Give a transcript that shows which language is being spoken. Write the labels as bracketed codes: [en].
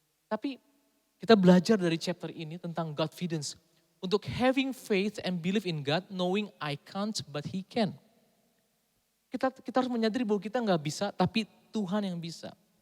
[id] Tapi kita belajar dari chapter ini tentang Godfidence. Untuk [en] having faith and believe in God, knowing I can't but He can. [id] Kita harus menyadari bahwa kita gak bisa, tapi Tuhan yang bisa.